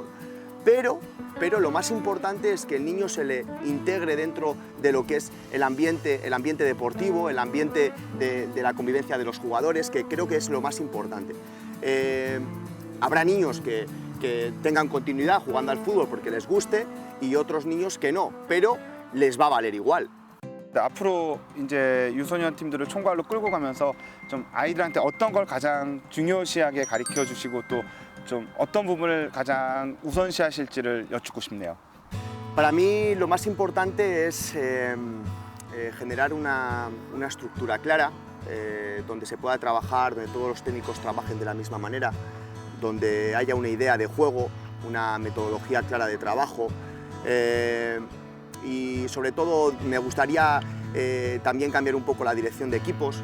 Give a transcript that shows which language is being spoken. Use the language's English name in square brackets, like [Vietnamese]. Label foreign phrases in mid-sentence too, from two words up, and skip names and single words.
[Spanish] Pero lo más importante es que el niño se le integre dentro de lo que es el ambiente deportivo, el ambiente de la convivencia de los jugadores, que creo que es lo más importante. Habrá niños que tengan continuidad jugando al fútbol porque les guste y otros niños que no, pero les va a valer igual. [Korean] 앞으로 이제 유소년 팀들을 총괄로 끌고 가면서 좀 아이들한테 어떤 걸 가장 중요시하게 가르쳐 주시고 또 좀 어떤 부분을 가장 우선시하실지를 여쭙고 싶네요. [Spanish] Para mí lo más importante es generar una estructura clara, donde se pueda trabajar, donde todos los técnicos trabajen de la misma manera, donde haya una idea de juego, una metodología clara de trabajo y sobre todo me gustaría también cambiar un poco la dirección de equipos.